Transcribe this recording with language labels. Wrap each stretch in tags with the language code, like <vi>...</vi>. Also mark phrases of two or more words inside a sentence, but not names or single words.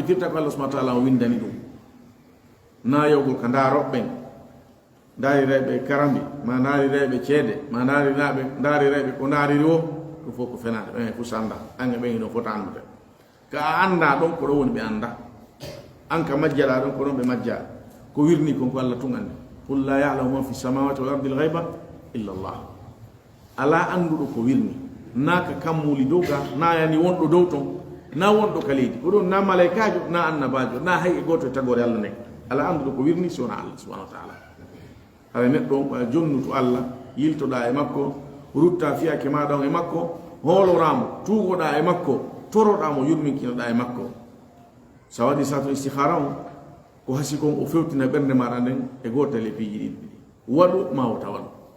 <ff>ko allah</ff> <ar>سبحانه تعالى</ar> <ff>o windani ɗum na yewgol ka daaroɓɓen ndaari rewɓe karambi ma ndaari rewɓe ceede ma ndaari rewɓe ko ndaariri o ɗum fof ko fenade ɓen e fof anda an e ɓen ino fota andude ka a anda ɗon ko ɗo woni ɓe anda an ka majjaɗa ɗon ko ɗon ɓe majja ko wirni kon ko allah tun andi</ff> <ar>قل لا يعلم من في السماوات وال الأرض الغيب إلا الله</ar> <ff>ala anduɗo ko wirni na ka kammuli dow ga na yani wonɗo dow ton na wonɗo ka leydi ko ɗon na malaikajo na annabajo na hay e goto e tagore allah nden ala anduɗo ko wirni si wona allah</ff> <ar>سبحانه وتعالى</ar> <ff>haɗa neɗɗo jonnuto allah yiltoɗa e makko rutta fiyake maɗa on e makko hooloramo tugoɗa e makko toroɗamo yurminkinoɗa e makko sa waɗi sato istihara on ko hasi kon o fewtina ɓernde maɗa nden e gotal e piiji ɗiɗi waɗu ma o tawaɗu</ff>